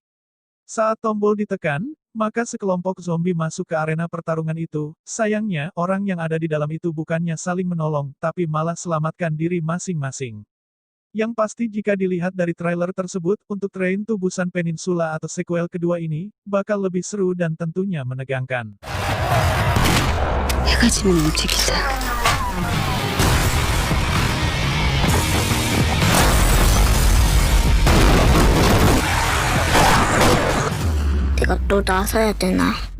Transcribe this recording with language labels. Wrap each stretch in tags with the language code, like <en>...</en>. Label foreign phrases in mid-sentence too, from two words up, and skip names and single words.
<id>Saat tombol ditekan, maka sekelompok zombie masuk ke arena pertarungan itu. Sayangnya, orang yang ada di dalam itu bukannya saling menolong, tapi malah selamatkan diri masing-masing. Yang pasti jika dilihat dari trailer tersebut, untuk Train to Busan Peninsula atau sequel kedua ini, bakal lebih seru dan tentunya menegangkan.</id> <ko>해가 지면 움직이자. 내가 또 나서야 되나?</ko>